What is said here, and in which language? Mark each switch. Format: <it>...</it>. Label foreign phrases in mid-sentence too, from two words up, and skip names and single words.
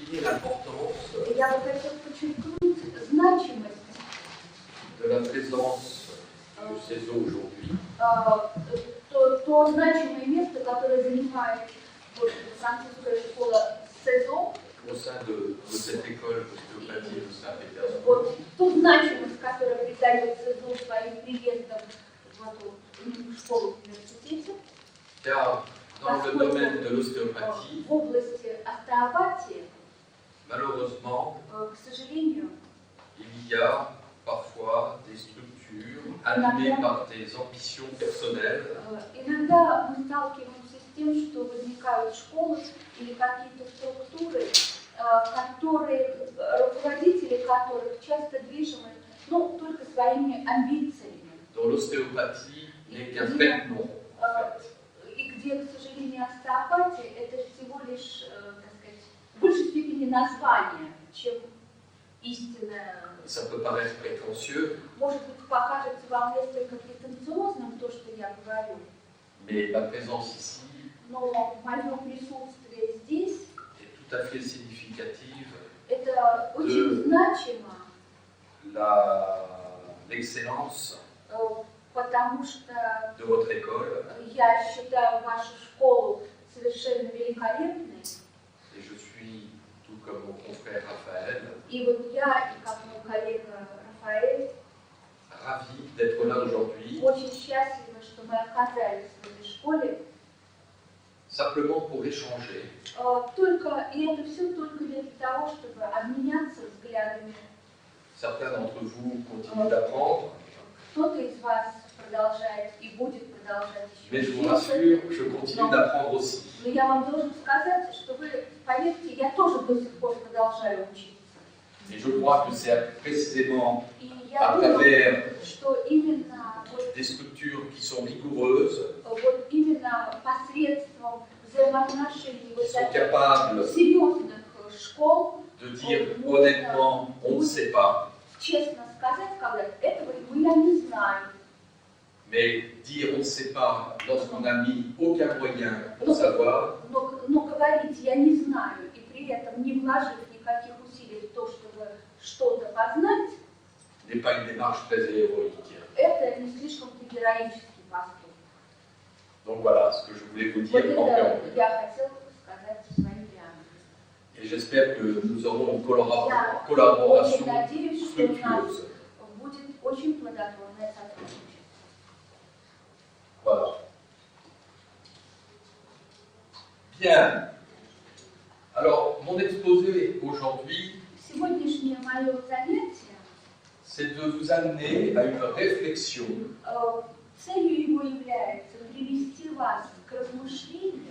<fr>l'importance</fr> <ru>И я бы хотела подчеркнуть значимость</ru> <fr>de la présence du CESO aujourd'hui.</fr> <ru>то значимое место, которое занимает вот, французская школа СЭЗО,</ru> <fr>Au sein de cette école d'ostéopathie de Saint-Pétersbourg.</fr> <ru>вот, ту значимость, которую придает СЭЗО своим приездом в эту школу в университете.</ru> <fr>Car dans le domaine de l'ostéopathie,</fr> <ru>в области остеопатии,</ru> <fr>malheureusement,</fr> <ru>к сожалению,</ru> <fr>il y a parfois des structures animées par des ambitions personnelles.</fr> <ru>Иногда мы сталкиваемся с тем, что возникают школы или какие-то структуры, руководители которых часто движимы только своими амбициями.</ru> <fr>Dont l'ostéopathie n'est qu'un vêtement, en fait.</fr> <ru>И где, к сожалению, остеопатия – это всего лишь, так сказать, в большей степени название, чем истинное.</ru> <fr>Ça peut paraître prétentieux.</fr> <ru>Может быть, покажется вам несколько претенциозным то, что я говорю.</ru> <fr>Mais ma présence ici</fr> <ru>Но мое присутствие здесь</ru> <fr>est tout à fait significative</fr> <ru>это очень значимо,</ru> <fr>l'excellence</fr> <ru>потому что</ru> <fr>de votre école.</fr> <ru>Я считаю вашу школу совершенно великолепной.</ru> <fr>Et je suis, tout comme mon confrère Raphaël,</fr> <ru>И вот я, и как мой коллега Рафаэль,</ru> <fr>ravi d'être là aujourd'hui.</fr> <ru>Очень счастливы, что мы оказались в этой школе.</ru> <fr>Simplement pour échanger.</fr> <ru>И это все только для того, чтобы обменяться взглядами.</ru> <fr>Certains d'entre vous continuent d'apprendre.</fr> <ru>Кто-то из вас продолжает и будет продолжать еще.</ru> <fr>Mais je vous rassure, je continue d'apprendre aussi.</fr> <ru>Но я вам должен сказать, что вы, поверьте, я тоже до сих пор продолжаю учиться.</ru> <fr>Et je crois que c'est précisément</fr> <ru>И</ru> <fr>à</fr> <ru>я думаю,</ru> <fr>travers</fr> <ru>что именно</ru> <fr>des structures qui sont rigoureuses,</fr> <ru>вот именно посредством взаимоотношений</ru> <fr>qui sont capables</fr> <ru>серьезных школ</ru> <fr>de dire honnêtement, on ne sait pas.</fr> <ru>Честно сказать, этого я не знаю.</ru> <fr>Mais dire on ne sait pas lorsqu'on n'a mis aucun moyen pour savoir.</fr> <ru>Но говорить я не знаю и при этом не вложив никаких усилий в то, чтобы что-то познать,</ru> <fr>n'est pas une démarche très héroïque.</fr> <ru>Это не слишком-то героический поступок.</ru> <fr>Donc voilà ce que je voulais vous dire.</fr> <ru>Вот это я хотела сказать своим прямо.</ru> <fr>Et j'espère que nous aurons une</fr> <ru>Я</ru> <fr>collaboration</fr> <ru>очень надеюсь, что у нас</ru> <fr>fructueuse.</fr> <ru>будет очень плодотворное сотрудничество.</ru> <fr>Voilà. Bien. Alors, mon exposé aujourd'hui,</fr> <ru>Сегодняшнее мое занятие,</ru> <fr>c'est de vous amener à une réflexion</fr> <ru>целью его является привести вас к размышлению</ru>